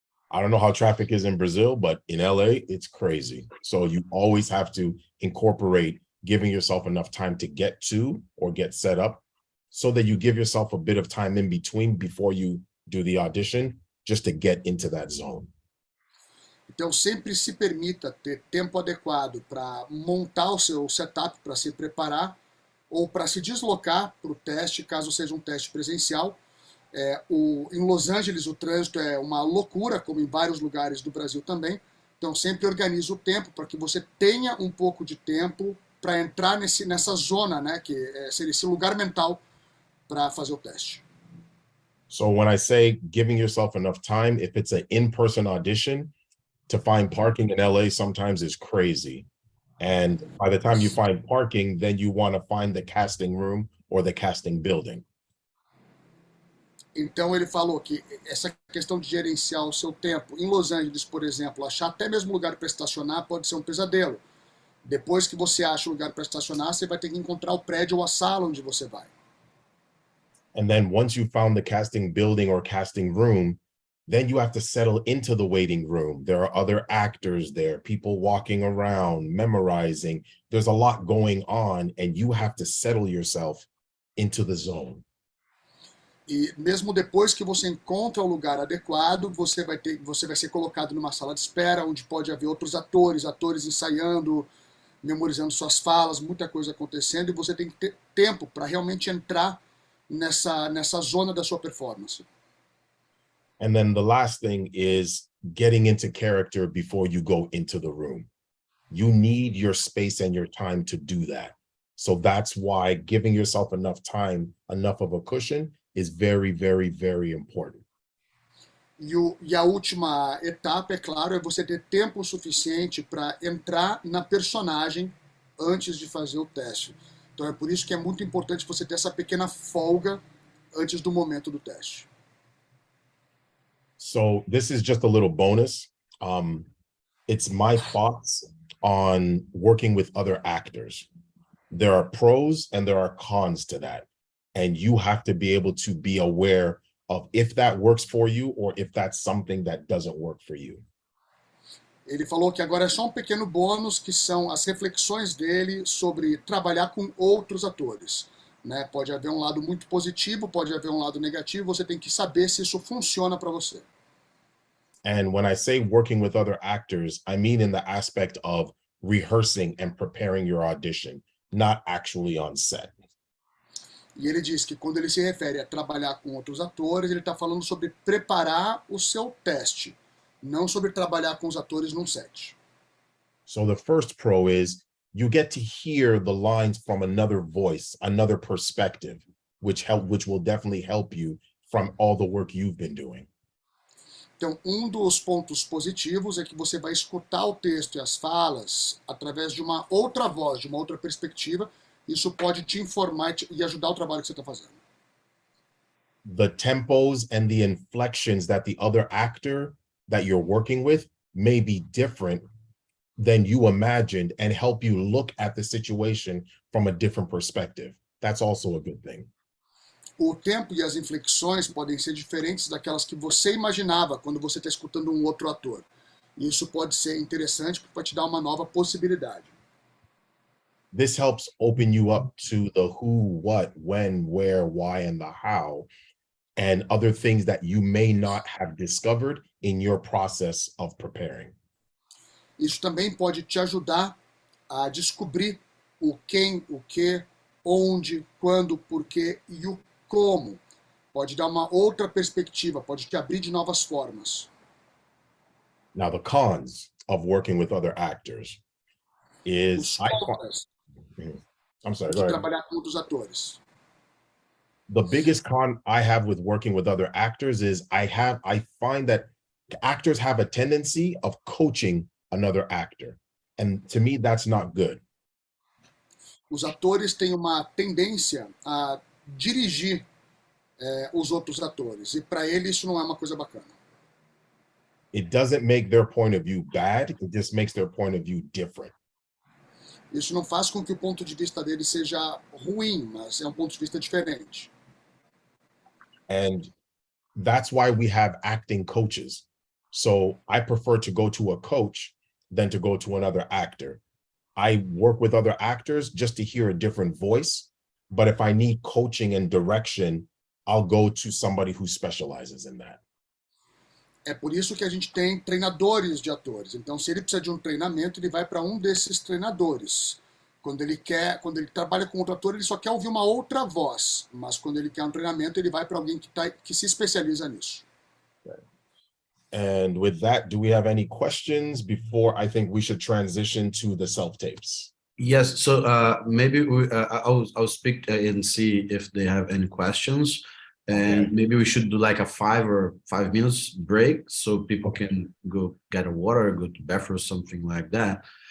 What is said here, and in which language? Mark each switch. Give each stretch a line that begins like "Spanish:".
English: I don't know how traffic is in Brazil, but in LA, it's crazy. So you always have to incorporate giving yourself enough time to get to or get set up so that you give yourself a bit of time in between before you do the audition, just to get into that zone.
Portuguese: Então sempre se permita ter tempo adequado para montar o seu setup, para se preparar ou para se deslocar para o teste, caso seja um teste presencial. Em Los Angeles o trânsito é uma loucura, como em vários lugares do Brasil também. Então sempre organize o tempo para que você tenha um pouco de tempo para entrar nessa zona, né, que seria esse lugar mental para fazer o teste.
English: So when I say giving yourself enough time, if it's an in-person audition, to find parking in LA sometimes is crazy. And by the time you find parking, then you want to find the casting room or the casting building.
Portuguese: Então ele falou que essa questão de gerenciar o seu tempo, em Los Angeles, por exemplo, achar até mesmo lugar para estacionar pode ser um pesadelo. Depois que você acha o lugar para estacionar, você vai ter que encontrar o prédio ou a sala onde você vai.
English: And then once you found the casting building or casting room, then you have to settle into the waiting room. There are other actors there, people walking around, memorizing. There's a lot going on, and you have to settle yourself into the zone.
Portuguese: E mesmo depois que você encontra o lugar adequado, você vai ser colocado numa sala de espera, onde pode haver outros atores ensaiando, memorizando suas falas, muita coisa acontecendo, e você tem que ter tempo para realmente entrar nessa zona da sua performance.
English: And then the last thing is getting into character before you go into the room. You need your space and your time to do that. So that's why giving yourself enough time, enough of a cushion, is very, very, very important.
Portuguese: E a última etapa, é claro, é você ter tempo suficiente para entrar na personagem antes de fazer o teste. Então é por isso que é muito importante você ter essa pequena folga antes do momento do teste.
English: So this is just a little bonus. It's my thoughts on working with other actors. There are pros and there are cons to that. And you have to be able to be aware of if that works for you or if that's something that doesn't work for you.
Portuguese: Ele falou que agora é só um pequeno bônus, que são as reflexões dele sobre trabalhar com outros atores. Né? Pode haver um lado muito positivo, pode haver um lado negativo, você tem que saber se isso funciona para você.
English: And when I say working with other actors, I mean in the aspect of rehearsing and preparing your audition, not actually on set.
Portuguese: E ele diz que quando ele se refere a trabalhar com outros atores, ele está falando sobre preparar o seu teste, não sobre trabalhar com os atores num set.
English: So the first pro is you get to hear the lines from another voice, another perspective, which will definitely help you from all the work you've been doing.
Portuguese: Então, um dos pontos positivos é que você vai escutar o texto e as falas através de uma outra voz, de uma outra perspectiva. Isso pode te informar e ajudar o trabalho que você está fazendo.
English: The tempos and the inflections that the other actor that you're working with may be different than you imagined and help you look at the situation from a different perspective. That's also a good thing.
Portuguese: O tempo e as inflexões podem ser diferentes daquelas que você imaginava quando você está escutando um outro ator. E isso pode ser interessante porque vai te dar uma nova possibilidade.
English: This helps open you up to the who, what, when, where, why, and the how, and other things that you may not have discovered in your process of preparing.
Portuguese: Isso também pode te ajudar a descobrir o quem, o que, onde, quando, porquê e o como. Pode dar uma outra perspectiva, pode te abrir de novas formas.
English: Now, the cons of working with other actors is I'm sorry, go ahead.
Portuguese: Trabalhar com outros atores.
English: The biggest con I have with working with other actors is I find that actors have a tendency of coaching another actor. And to me, that's not good.
Portuguese: Os atores têm uma tendência a dirigir os outros atores. E para ele isso não é uma coisa bacana.
English: It doesn't make their point of view bad. It just makes their point of view different.
Portuguese: Isso não faz com que o ponto de vista dele seja ruim, mas é um ponto de vista diferente.
English: And that's why we have acting coaches. So I prefer to go to a coach than to go to another actor. I work with other actors just to hear a different voice. But if I need coaching and direction, I'll go to somebody who specializes in that.
Portuguese: É por isso que a gente tem treinadores de atores. Então, se ele precisa de um treinamento, ele vai para um desses treinadores. Quando ele trabalha com outro ator, ele só quer ouvir uma outra voz. Mas quando ele quer um treinamento, ele vai para alguém que se especializa nisso.
English: And with that, do we have any questions before I think we should transition to the self-tapes? Yes, so maybe I'll speak and see if they have any questions. And Okay. maybe we should do like a 5 minutes break so people can go get a water, go to bathroom, something like that.